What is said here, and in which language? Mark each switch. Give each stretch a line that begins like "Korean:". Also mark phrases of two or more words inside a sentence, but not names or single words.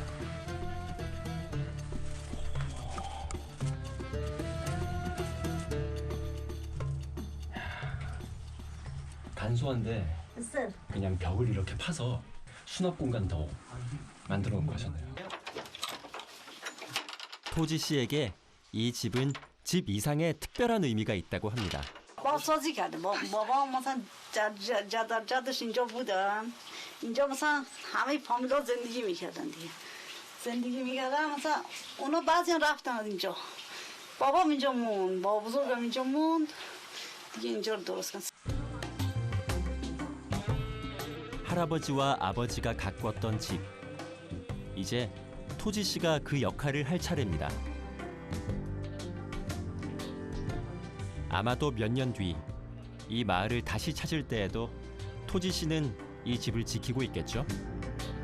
Korean: 간소한데 그냥 벽을 이렇게 파서 수납 공간 더 만들어 놓은 거잖아요. 토지 씨에게 이 집은 집 이상의 특별한 의미가 있다고 합니다.
Persian: بازسازی کرده. بابا مثلا جدش اینجا بودن. اینجا مثلا همه فامیلا زندگی میکردن دیگه. زندگی میکردن مثلا اونا بعضی رفتن از اینجا. بابام اینجا موند. بابا بزرگم اینجا موند. دیگه اینجا رو درست کردن.
Korean: 할아버지와 아버지가 가꿨던 집. 이제 토지 씨가 그 역할을 할 차례입니다. 아마도 몇 년 뒤 이 마을을 다시 찾을 때에도 토지 씨는 이 집을 지키고 있겠죠.